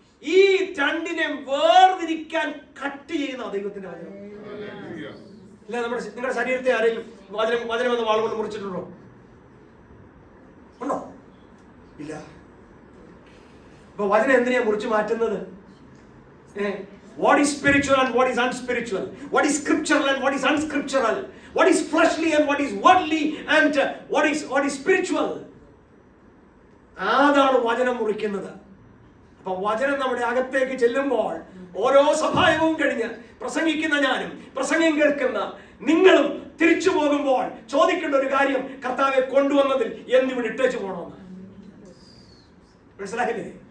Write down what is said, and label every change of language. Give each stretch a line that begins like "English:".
Malayalam: ഈ രണ്ടിനെ വേർതിരിക്കാൻ കട്ട് ചെയ്യുന്ന ദൈവത്തിന്റെ വചനം. ഇല്ല, നിങ്ങളുടെ ശരീരത്തെ ആരെങ്കിലും വചനം എന്ന വാളുകൊണ്ട് മുറിച്ചിട്ടുണ്ടോ? ഉണ്ടോ? ഇല്ല. അപ്പൊ വചനം എന്തിനാ മുറിച്ചു മാറ്റുന്നത്?
English: What is spiritual and what is unspiritual? What is scriptural and what is unscriptural? What is fleshly and what is worldly and what is spiritual?
Malayalam: അതാണ് വചനം മുറിക്കുന്നത്. അപ്പൊ വചനം നമ്മുടെ അകത്തേക്ക് ചെല്ലുമ്പോൾ ഓരോ സഭായവും കഴിഞ്ഞ് പ്രസംഗിക്കുന്ന ഞാനും പ്രസംഗം കേൾക്കുന്ന നിങ്ങളും തിരിച്ചു പോകുമ്പോൾ ചോദിക്കേണ്ട ഒരു കാര്യം, കർത്താവെ കൊണ്ടുവന്നതിൽ എന്നിവിടെ ഇട്ടേച്ചു പോകണമെന്ന്. മനസ്സിലായില്ലേ?